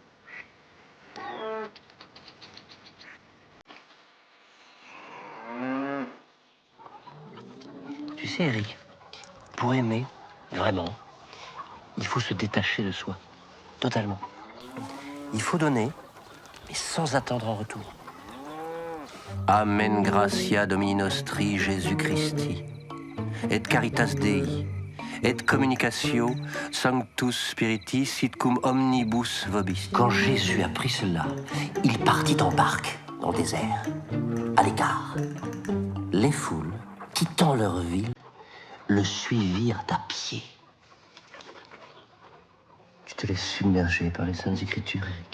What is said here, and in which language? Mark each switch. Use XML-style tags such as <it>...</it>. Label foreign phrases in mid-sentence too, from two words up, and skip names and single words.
<fr>Tu sais, Eric, pour aimer, vraiment, il faut se détacher de soi. Totalement. Il faut donner, mais sans attendre en retour.</fr> <la>Amen gratia Domini nostri Jésus Christi. Et caritas Dei. Et communicatio sanctus spiritis sit cum omnibus vobis.</la> <fr>Quand Jésus a pris cela, il partit en barque dans le désert, à l'écart. Les foules, quittant leur ville, le suivirent à pied. Tu te laisses submerger par les Saintes Écritures, Eric.</fr>